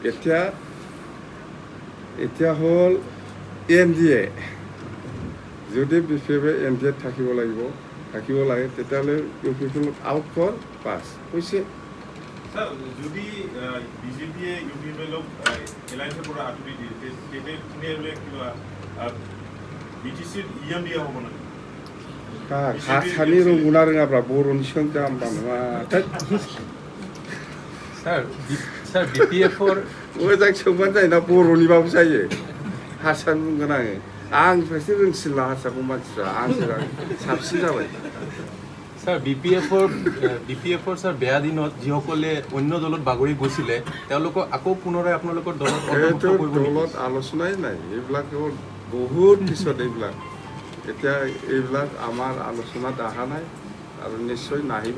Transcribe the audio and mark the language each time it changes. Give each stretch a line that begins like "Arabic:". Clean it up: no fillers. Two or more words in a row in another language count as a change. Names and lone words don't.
Assamese: এতিয়া হ'ল NDA, যদি BPF NDA থাকিব লাগে, তেতিয়াহ'লে ইউ পি পি এলক আউট কৰ, পাছ হৈছে। স্যার, যদি বিজেপিয়ে ইউ পি পি এলক এলায়েন্সৰ পৰা আঁতৰি দিয়ে, তেতিয়া কিবা BTCৰ EM দিয়া হ'ব নেকি?
Bodo: খানি रोंगौना रोङाब्रा बर'नि सोंदाम बानोमा
Assamese: স্যার BPF-or
Bodo: मोजां सोंबानो जायोना, बर'निबाबो जायो। हारसा बुंगोन आङो, आंनिफ्रायसो रोंसिनला हारसाखौ मानसिफ्रा, आंसो साबसिन जाबाय।
Assamese: স্যার BPF-or স্যার বেয়া দিনত যিসকলে অন্য দলত বাগৰি গৈছিলে তেওঁলোকক আকৌ পুনৰাই আপোনালোকৰ দলত এইটো দলত আলোচনাই নাই, এইবিলাক বহুত পিছত এইবিলাক। এতিয়া এইবিলাক আমাৰ আলোচনাত অহা নাই আৰু নিশ্চয় নাহিব।